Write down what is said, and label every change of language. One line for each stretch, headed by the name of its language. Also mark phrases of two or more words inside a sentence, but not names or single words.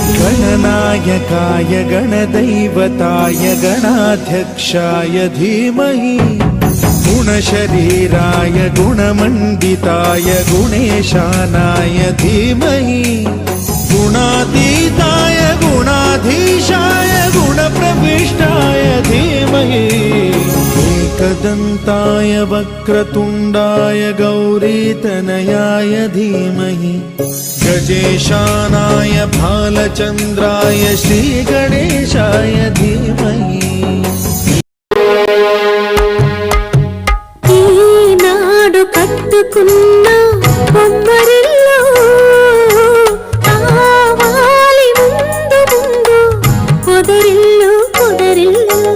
Sanskrit: गणनायकाय गणदैवताय गणाध्यक्षाय धीमहि गुणशरीराय गुणमण्डिताय गुणेशानाय धीमहि गुणातीताय गुणाधीशाय गुणप्रविष्टाय धीमहि एकदन्ताय वक्रतुण्डाय गौरीतनयाय धीमहि गजेशानाय भालचन्द्राय श्रीगणेशाय धीमहि
Telugu: ఈనాడు కట్టుకున్న బొమ్మరిల్లు కావాలి ముందు ముందు పొదరిల్లు పొదరిల్లు